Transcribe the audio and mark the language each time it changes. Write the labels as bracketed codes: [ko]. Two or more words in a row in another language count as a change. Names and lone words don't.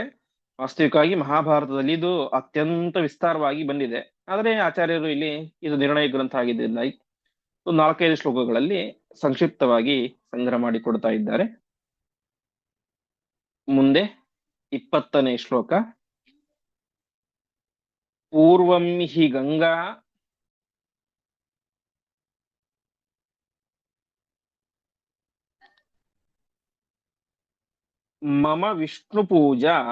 [kn] ವಾಸ್ತವಿಕವಾಗಿ ಮಹಾಭಾರತದಲ್ಲಿ ಇದು ಅತ್ಯಂತ ವಿಸ್ತಾರವಾಗಿ ಬಂದಿದೆ, ಆದರೆ ಆಚಾರ್ಯರು ಇಲ್ಲಿ ಇದು ನಿರ್ಣಯ ಗ್ರಂಥ ಆಗಿದ್ದರಿಂದ 4-5 ಶ್ಲೋಕಗಳಲ್ಲಿ ಸಂಕ್ಷಿಪ್ತವಾಗಿ ಸಂಗ್ರಹ ಮಾಡಿ ಕೊಡ್ತಾ ಇದ್ದಾರೆ. ಮುಂದೆ 20ನೇ ಶ್ಲೋಕ. [sa] ಪೂರ್ವಂ ಹಿ ಗಂಗಾ ಮಮ ವಿಷ್ಣು ಪೂಜಾ